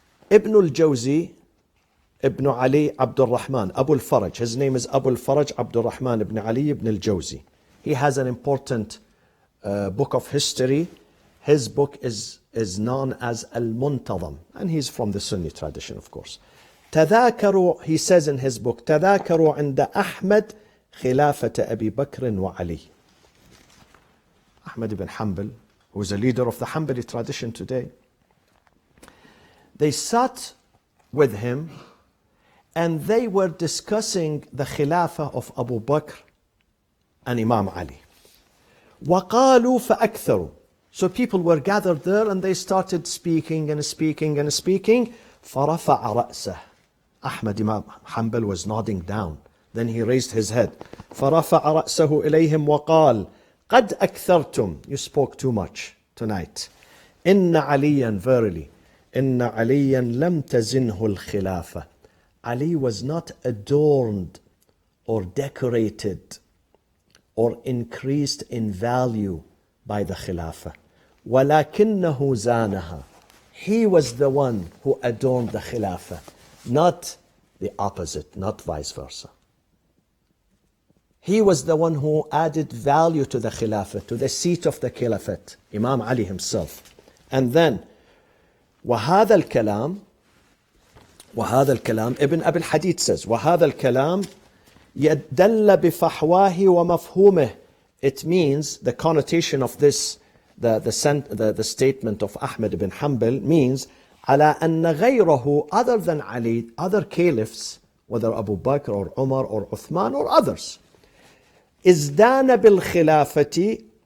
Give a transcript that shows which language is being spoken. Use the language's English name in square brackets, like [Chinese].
[English] Ibn al-Jawzi, Ibn Ali Abdul Rahman, Abu al-Faraj. His name is Abu al-Faraj Abdul Rahman ibn Ali ibn al-Jawzi. He has an important book of history. His book is known as Al-Muntazam, and he's from the Sunni tradition, of course. [Arabic] تذاكروا, [English] he says in his book, [Arabic] تذاكروا عند أحمد خلافة أبي بكر وعلي. [English] Ahmed ibn Hanbal, who is a leader of the Hanbali tradition today, they sat with him and they were discussing the Khilafah of Abu Bakr and Imam Ali. [Arabic] وقالوا فأكثروا. [English] So people were gathered there and they started speaking and speaking and speaking. [Arabic] فرفع رأسه. [English] Ahmad Imam Hanbal was nodding down. Then he raised his head. [Arabic] فرفع رأسه إليهم وقال قد أكثرتم. [English] You spoke too much tonight. [Arabic] إن عليا, [English] verily, [Arabic] إن عليا لم تزنه الخلافة. [English] Ali was not adorned or decorated or increased in value by the Khilafah. [Arabic] وَلَكِنَّهُ زَانَهَا. [English] He was the one who adorned the Khilafah, not the opposite, not vice versa. He was the one who added value to the Khilafah, to the seat of the Caliphate, Imam Ali himself. And then, [Arabic] وَهَذَا الكلام, [English] Ibn Abil Hadid says, [Arabic] وَهَذَا الكلام يدل بفحواه ومفهومه. [English] It means, the connotation of this, the statement of Ahmed ibn Hanbal means, [Arabic] على أن غيره, [English] other than Ali, other caliphs, whether Abu Bakr or Umar or Uthman or others, [Arabic] ازدان بالخلافة